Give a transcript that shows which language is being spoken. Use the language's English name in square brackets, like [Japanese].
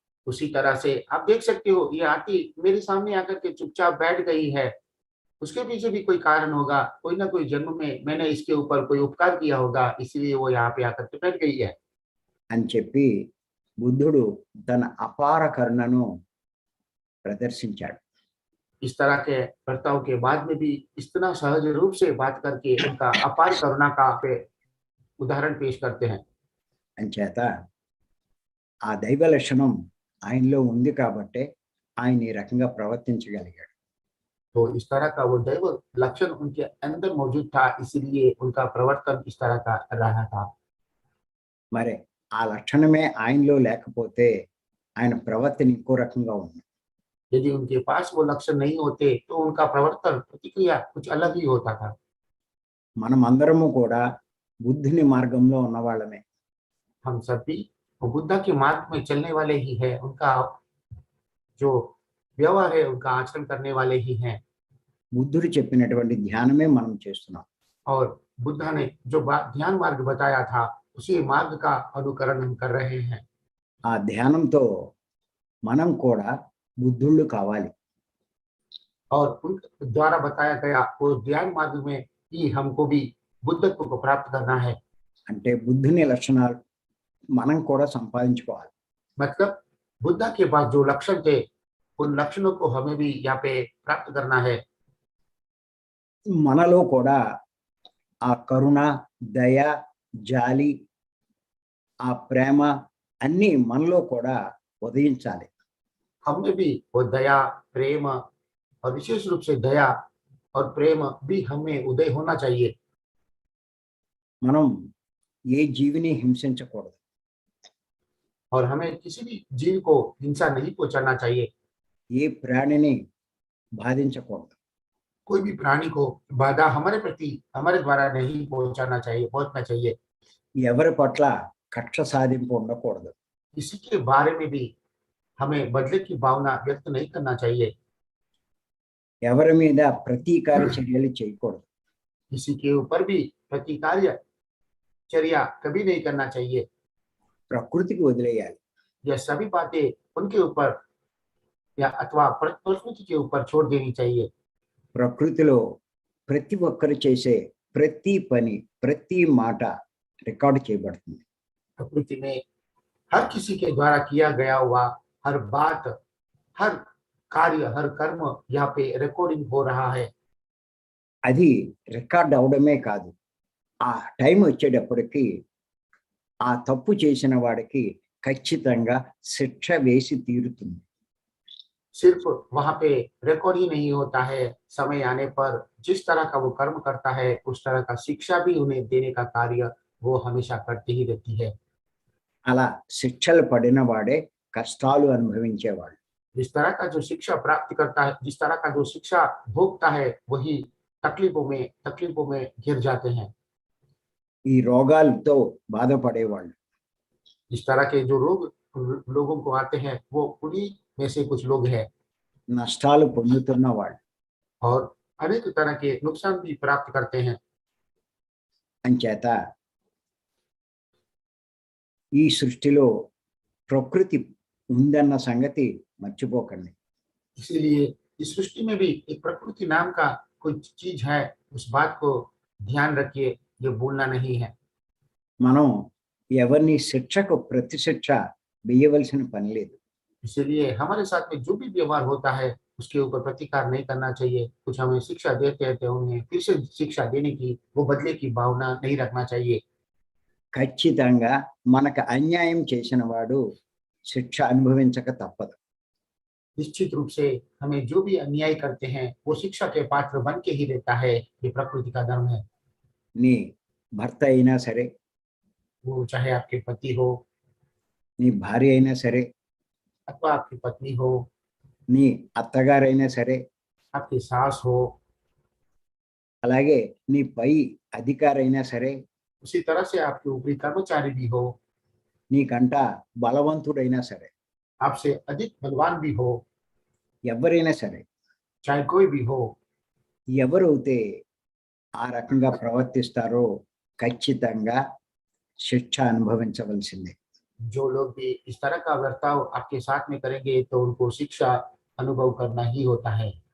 [Hindi] उसी तरह से आप देख सकते हो, ये हाथी मेरे सामने आकर के चुपचाप बैठ गई है, उसके पीछे भी कोई कारण होगा, कोई ना कोई जन्म में मैंने इसके ऊपर कोई उपकार किया होगा, इसलिए वो यहाँ पे आकर के बैठ गई है। [Telugu] అని చెప్పి బుద్ధుడు తన అపార కరుణను ప్రదర్శించాడు. [Hindi] इस तरह के वर्ताव के बाद में भी इतना सहज रूप से बात करके उनका अपार करुणा का उदाहरण पेश करते हैं। [Telugu] అంచేత ఆ దైవ లక్షణం ఆయనలో ఉంది కాబట్టే ఆయన ఈ రకంగా ప్రవర్తించగలిగాడు. [Hindi] तो इस तरह का वो दैव लक्षण उनके अंदर मौजूद था, इसलिए उनका प्रवर्तन इस तरह का रहा था। [Telugu] మరి ఆ లక్షణమే ఆయనలో లేకపోతే ఆయన ప్రవర్తన ఇంకో రకంగా ఉంది. [Hindi] यदि उनके पास वो लक्षण नहीं होते तो उनका प्रवर्तन, प्रतिक्रिया कुछ अलग ही होता था। [Telugu] మనం అందరము కూడా బుద్ధుని మార్గంలో ఉన్నవాళ్ళమే. [Hindi] हम सब भी वो बुद्धा के मार्ग में चलने वाले ही है, उनका जो व्यवहार है, उनका आचरण करने वाले ही हैं। [Telugu] బుద్ధుడు చెప్పినటువంటి ధ్యానమే మనం చేస్తున్నాం. [Hindi] और बुद्धा ने जो ध्यान मार्ग बताया था, उसी मार्ग का अनुकरण हम कर रहे हैं। [Telugu] ఆ ధ్యానంతో మనం కూడా బుద్ధుళ్ళు కావాలి. [Hindi] और उन द्वारा बताया गया वो ध्यान मार्ग में ही हमको भी बुद्धत्व को प्राप्त करना है। [Telugu] అంటే బుద్ధుని లక్షణాలు మనం కూడా సంపాదించుకోవాలి. [Hindi] मतलब बुद्धा के पास जो लक्षण थे, उन लक्षणों को हमें भी यहाँ पे प्राप्त करना है। [Telugu] మనలో కూడా ఆ కరుణ, దయ, జాలి, ఆ ప్రేమ అన్నీ మనలో కూడా ఉదయించాలి. [Hindi] हमने भी वो दया, प्रेम और विशेष रूप से दया और प्रेम भी हमें उदय होना चाहिए। [Telugu] మనం ఏ జీవిని హింసించకూడదు. [Hindi] और हमें किसी भी जीव को हिंसा नहीं पहुंचाना चाहिए। [Telugu] ఏ ప్రాణిని బాధించకూడదు. [Hindi] कोई भी प्राणी को बाधा हमारे प्रति हमारे द्वारा नहीं पहुंचना चाहिए। [Telugu] ఎవరి పట్ల కక్ష సాధింపు ఉండకూడదు. [Hindi] किसी के बारे में भी हमें बदले की भावना व्यक्त नहीं करना चाहिए। [Telugu] ఎవరి మీద ప్రతీకార చర్యలు చేయకూడదు. [Hindi] किसी के ऊपर भी प्रतिकार्य चर्या कभी नहीं करना चाहिए। [Telugu] ప్రకృతికి వదిలేయాలి. [Hindi] यह सभी बातें उनके ऊपर या अथवा प्रकृति के ऊपर छोड़ देनी चाहिए। [Telugu] ప్రకృతిలో ప్రతి ఒక్కరు చేసే ప్రతి పని, ప్రతి మాట రికార్డు చేయబడుతుంది. [Hindi] प्रकृति में हर किसी के द्वारा किया गया हुआ हर बात, हर कार्य, हर कर्म यहाँ पे रिकॉर्डिंग हो रहा है। [Telugu] అది రికార్డ్ అవడమే కాదు, ఆ టైం వచ్చేటప్పటికి ఆ తప్పు చేసిన వాడికి ఖచ్చితంగా శిక్ష వేసి తీరుతుంది. [Hindi] सिर्फ वहां पे रिकॉर्ड ही नहीं होता है, समय आने पर जिस तरह का वो कर्म करता है उस तरह का शिक्षा भी उन्हें देने का कार्य वो हमेशा करती ही रहती है। [Telugu] అలా శిక్షలు పడిన వాడే కష్టాలు అనుభవించేవాడు. [Hindi] जिस तरह का जो शिक्षा प्राप्त करता है, जिस तरह का जो शिक्षा भोगता है, वही तकलीफों में घिर जाते हैं। [Telugu] ఈ రోగాలతో బాధపడేవాళ్ళు, [Hindi] इस तरह के जो रोग लोगों को आते हैं वो उन्हीं में से कुछ लोग हैं। [Telugu] నష్టాలు పొందుతున్న వాళ్ళు [Hindi] और अनेक तरह के नुकसान भी प्राप्त करते हैं। [Telugu] అంచేత ఈ సృష్టిలో ప్రకృతి ఉందన్న సంగతి మర్చిపోకండి. [Hindi] इसीलिए इस सृष्टि में भी एक प्रकृति नाम का कुछ चीज है, उस बात को ध्यान रखिए, ये भूलना नहीं है। [Telugu] మనం ఎవరిని శిక్షకు ప్రతి శిక్ష వేయవలసిన పని లేదు. [Hindi] इसीलिए हमारे साथ में जो भी व्यवहार होता है उसके ऊपर प्रतिकार नहीं करना चाहिए। कुछ हमें शिक्षा देते हैं तो उन्हें फिर से शिक्षा देने की, वो बदले की भावना नहीं रखना चाहिए। [Telugu] ఖచ్చితంగా మనకు అన్యాయం చేసిన వాడు శిక్ష అనుభవించక తప్పదు. [Hindi] निश्चित रूप से हमें जो भी अन्याय करते हैं वो शिक्षा के पात्र बन के ही रहता है। ये प्रकृति का धर्म है। [Telugu] నీ భర్త అయినా సరే, [Hindi] वो चाहे आपके पति हो [Telugu] నీ భార్య అయినా సరే, [Hindi] अथवा आपकी पत्नी हो, [Telugu] నీ అత్తగారైనా సరే, [Hindi] आपकी सास हो, [Telugu] అలాగే నీ పై అధికారి అయినా సరే, [Hindi] उसी तरह से आपके ऊपरी कर्मचारी भी हो, [Telugu] నీకంట బలవంతుడైనా సరే, [Hindi] आपसे अधिक बलवान भी हो, [Telugu] ఎవరైనా సరే, [Hindi] चाहे कोई भी हो, [Telugu] ఎవరైతే ఆ రకంగా ప్రవర్తిస్తారో ఖచ్చితంగా శిక్ష అనుభవించవలసిందే. [Hindi] जो लोग भी इस तरह का बर्ताव आपके साथ में करेंगे तो उनको शिक्षा अनुभव करना ही होता है।